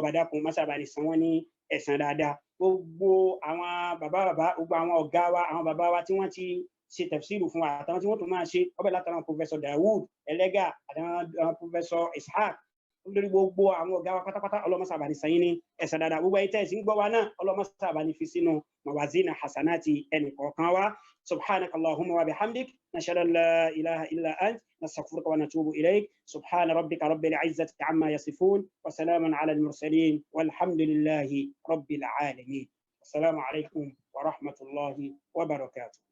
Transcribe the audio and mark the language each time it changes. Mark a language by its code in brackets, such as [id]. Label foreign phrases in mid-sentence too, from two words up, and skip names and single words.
[yo] ọba dákun masá bá ní san wọ́n ní ẹ̀san dáadáa gbogbo àwọn bàbá gbogbo àwọn ọ̀gá wa àwọn bàbá wa tí wọ́n ti ṣe tafsiru fún wa àtàwọn tí wọ́n tún máa ṣe ọbẹ̀ látara Professor Dawood Ẹlẹ́gà àtàwọn Professor Ishaq lórí gbogbo àwọn ọ̀gá wa pátápátá Ọlọ́run masá bá ní san yín ní ẹ̀san dáadáa gbogbo ayé tẹ́sí ń gbọ́ wa náà Ọlọ́run masá bá ní fi sínú [ar] موازين حسنات [yo] ẹnì kọ̀ọ̀kan wa [ar] سبحانك اللهم وبحمدك نشهد أن لا إله إلا أنت نستغفرك ونتوب إليك سبحان ربك رب العزة عما يصفون وسلام على المرسلين والحمد لله رب العالمين السلام عليكم ورحمة الله وبركاته